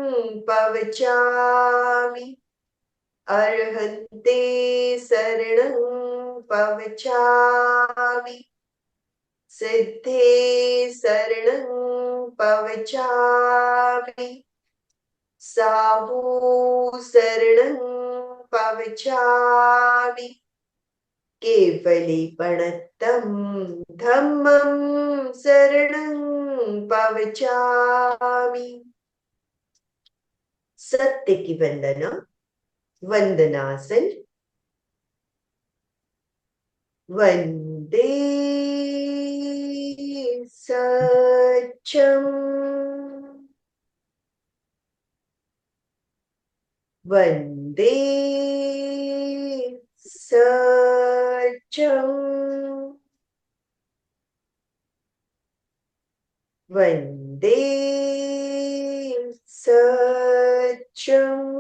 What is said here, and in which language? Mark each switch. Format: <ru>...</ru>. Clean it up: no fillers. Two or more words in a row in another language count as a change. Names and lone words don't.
<pra>पवचामि, अर्हन्ते शरणं पवचामि, सिद्धे शरणं पवचामि, साहू शरणं पवचामि, केवलीपणतं धम्मं शरणं पवचामि।</pra> <hi>सत्य की वंदना, वंदनासन।</hi> <sa>वंदे सत्यम, वंदे सत्यम, वंदे सत्यम।</sa>